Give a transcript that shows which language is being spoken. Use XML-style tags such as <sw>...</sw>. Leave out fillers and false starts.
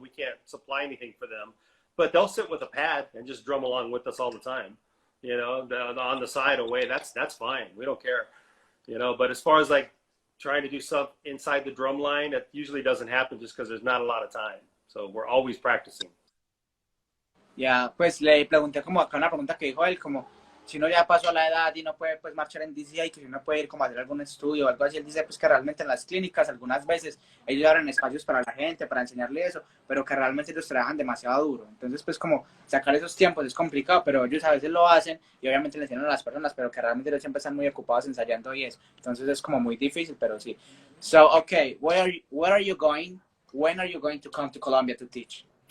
<en>We can't supply anything for them. But they'll sit with a pad and just drum along with us all the time. You know, on the side away, that's fine. We don't care. You know, but as far as like trying to do stuff inside the drum line, it usually doesn't happen just because there's not a lot of time. So we're always practicing.</en> <es>Ya, pues le pregunté como acá una pregunta que dijo él, como si uno ya pasó a la edad y no puede pues marchar en DCI, que si uno puede ir como a hacer algún estudio o algo así. Él dice pues que realmente en las clínicas algunas veces ellos abren espacios para la gente, para enseñarle eso, pero que realmente ellos trabajan demasiado duro. Entonces pues como sacar esos tiempos es complicado, pero ellos a veces lo hacen y obviamente le enseñan a las personas, pero que realmente ellos siempre están muy ocupados ensayando y eso. Entonces es como muy difícil, pero sí.</es> <en>So, okay, where are you going? When are you going to come to Colombia to teach?</en>